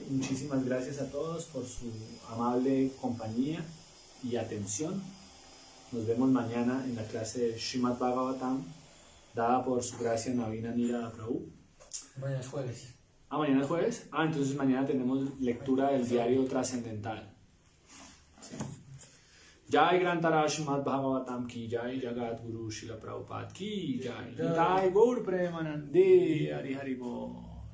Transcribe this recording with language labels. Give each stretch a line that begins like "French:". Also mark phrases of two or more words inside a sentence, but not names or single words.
Spanish: Muchísimas gracias a todos por su amable compañía y atención. Nos vemos mañana en la clase de Srimad Bhagavatam, dada por su gracia Navina Nira Prabhu. Mañana es jueves. Mañana es jueves. Entonces mañana tenemos lectura del diario trascendental.
Hindi: जय ग्रन्थराज श्रीमद्भागवतम् की जय, जगद्गुरु श्रील प्रभुपाद की जय, जय गौर प्रेमानन्दे हरि हरि बोल.